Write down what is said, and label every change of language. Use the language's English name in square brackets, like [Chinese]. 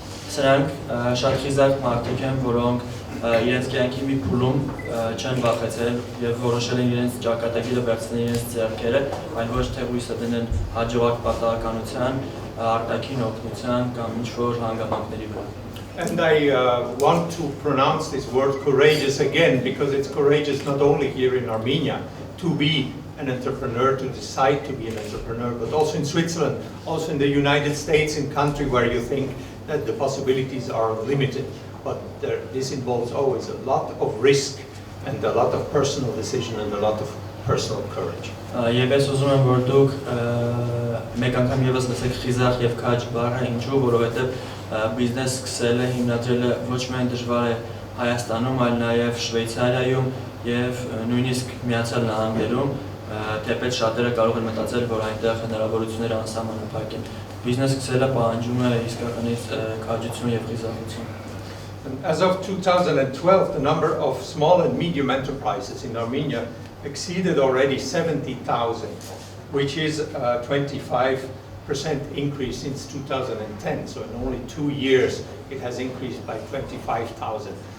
[Armenian] Սրանք շատ խիզախ մարդիկ են, որոնք իրենց կյանքի մի փուլում չեն վախեցել եւ որոշել են իրենց ճակատագիրը վերցնել իրենց ձեռքերը, այլ ոչ թե հույսը դնեն հաջողակ պատահականության, արտաքին օգնության կամ ինչ-որ հանգամանքների վրա։ [English] And I want to pronounce this word courageous again, because it's courageous not only here in Armenia to be an entrepreneur, to decide to be an entrepreneur, but also in Switzerland, also in the United States, in country where you think that the possibilities are limited. But this involves always a lot of risk and a lot of personal decision and a lot of personal courage. [Armenian] Եվ ես ուզում եմ, որ դուք մեկ անգամ եւս լսեք խիզախ եւ քաջ բառը, ինչու, որովհետեւ բիզնես սկսելը, հիմնադրելը ոչ միայն դժվար է Հայաստանում, այլ նաեւ Շվեյցարիայում եւ նույնիսկ Միացյալ Նահանգներում, թեպետ շատերը կարող են մտածել, որ այնտեղ հնարավորությունները անսահմանափակ են։ Բիզնես սկսելը պահանջում է իսկականից քաջություն եւ խիզախություն։ [English] As of 2012, the number of small and medium enterprises in Armenia exceeded already 70,000, which is a 25% increase since 2010. So in only 2 years, it has increased by 25,000.